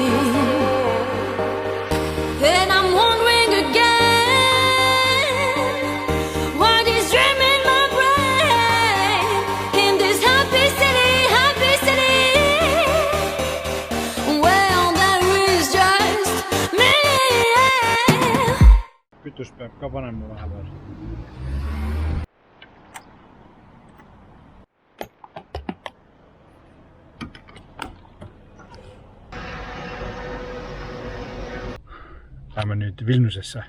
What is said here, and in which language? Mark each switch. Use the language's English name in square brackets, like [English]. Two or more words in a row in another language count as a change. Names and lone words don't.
[English] And I'm wondering again, what is dream in my brain? In this happy city, well, there is just me. [Estonian] Kütus peab ka panema vahepeal. Läheme nüüd Vilniusesse.